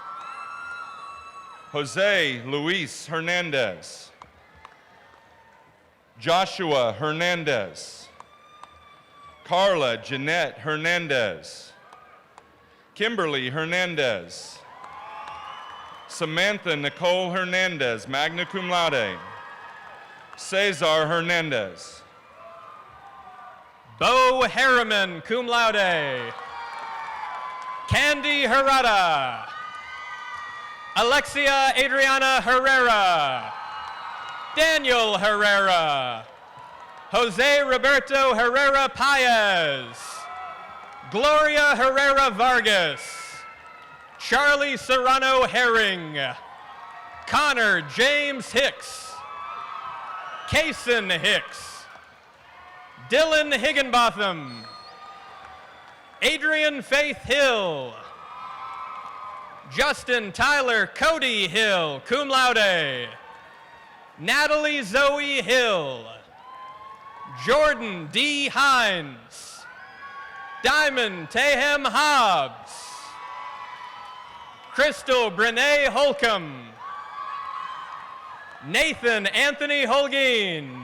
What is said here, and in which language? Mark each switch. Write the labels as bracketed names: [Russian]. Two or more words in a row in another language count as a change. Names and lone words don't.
[English] Jose Luis Hernandez. Joshua Hernandez. Carla Jeanette Hernandez. Kimberly Hernandez. Samantha Nicole Hernandez, [Latin] magna cum laude. [English] Cesar Hernandez. Bo Harriman, [Latin] cum laude. [English] Candy Herrera. Alexia Adriana Herrera. Daniel Herrera. Jose Roberto Herrera Paez. Gloria Herrera Vargas. Charlie Serrano Herring. Connor James Hicks. Kason Hicks. Dylan Higginbotham. Adrian Faith Hill. Justin Tyler Cody Hill, [Latin] cum laude. [English] Natalie Zoe Hill. Jordan D. Hines. Diamond Tahem Hobbs. Crystal Brene Holcomb. Nathan Anthony Holguin.